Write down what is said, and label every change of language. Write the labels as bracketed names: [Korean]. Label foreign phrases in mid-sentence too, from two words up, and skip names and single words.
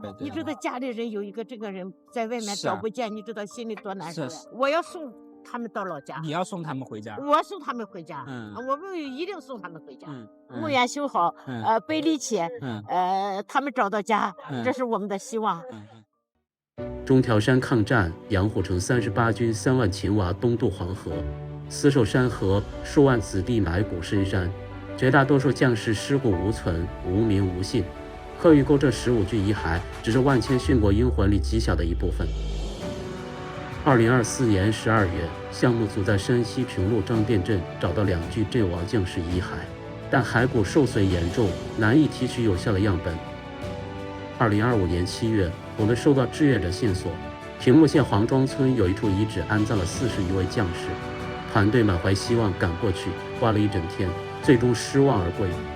[Chinese] 你知道家里人有一个这个人在外面找不见，你知道心里多难受。我要送他们到老家，你要送他们回家，我送他们回家，我们一定送他们回家。墓园修好，碑立起，他们找到家，这是我们的希望。中条山抗戰，楊虎城38軍3萬秦娃東渡黃河，死守山河，數萬子弟埋骨深山。絕大多數將士屍骨無存，無名無姓。賀玉溝這15具遺骸只是萬千殉國英魂裡極小的一部分。2024年12月，項目組在山西平陸張店鎮找到2具陣亡將士遺骸，但骸骨受損嚴重，難以提取有效的樣本。2025年7月，我們收到志願者線索，平陸縣黃莊村有一處遺址安葬了40餘位將士，團隊滿懷希望趕過去，挖了一整天，最終失望而歸。